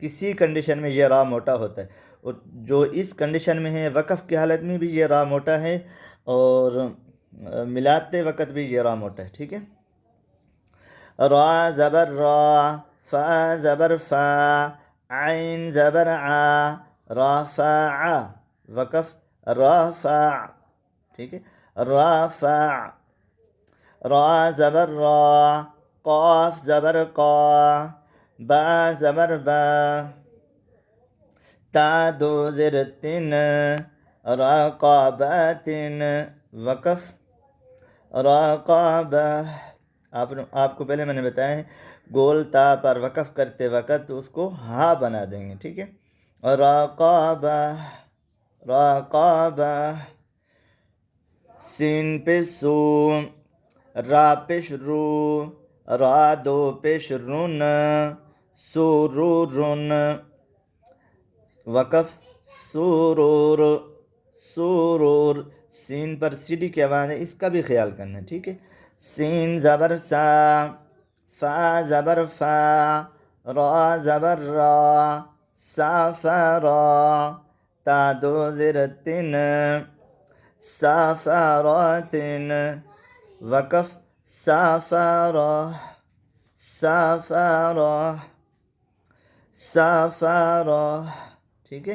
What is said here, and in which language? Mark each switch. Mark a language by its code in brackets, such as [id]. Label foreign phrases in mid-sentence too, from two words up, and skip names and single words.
[ur] کسی کنڈیشن میں یہ را موٹا ہوتا ہے، اور جو اس کنڈیشن میں ہے وقف کی حالت میں بھی یہ را موٹا ہے، اور ملاتے وقت بھی یہ را موٹا ہے، ٹھیک ہے. را زبر را، فا زبر فا، عین زبر عا، رافع. وقف رافع، ٹھیک ہے. رافع. را زبر را، قاف زبر قا، با زبر با، تا دو زر تن، رقابات. وقف رقابہ. آپ کو پہلے میں نے بتایا ہے گول تا پر وقف کرتے وقت اس کو ہا بنا دیں گے، ٹھیک ہے. رقابہ، رقابہ. سین پہ سو، را پیش رو، را دو پیش رن، سرورن. وقف سرور، سرور. سین پر سیڑھی کی آواز ہے، اس کا بھی خیال کرنا ہے، ٹھیک ہے. سین زبر سا، فا زبر فا، را زبر را، سافرا، تا دو زر تن، سافرات. وقف سافرا، سافرا، سافرا، ٹھیک ہے.